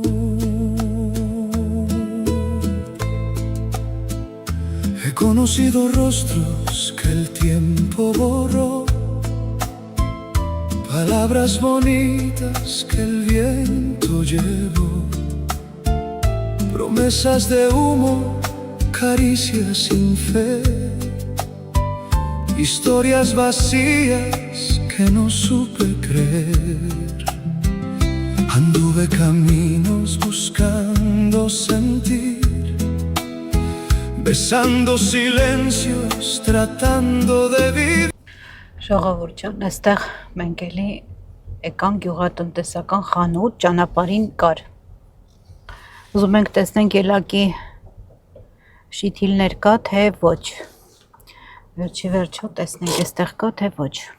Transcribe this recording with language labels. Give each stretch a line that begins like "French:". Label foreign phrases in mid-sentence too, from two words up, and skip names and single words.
Spanish: He conocido rostros que el tiempo borró, palabras bonitas que el viento llevó, promesas de humo, caricias sin fe, historias vacías que no supe creer. Anduve caminos buscando sentir, besando silencios, tratando de vivir.
Armenian: Ժողովուրդ ջան, այստեղ մենք էլի եկանք գյուղատնտեսական խանութ, ճանապարհին կար։ Ուզում ենք տեսնենք ելակի շիթիլներ կա, թե ոչ։ Վերջի վերջո տեսնենք այստեղ կա, թե ոչ։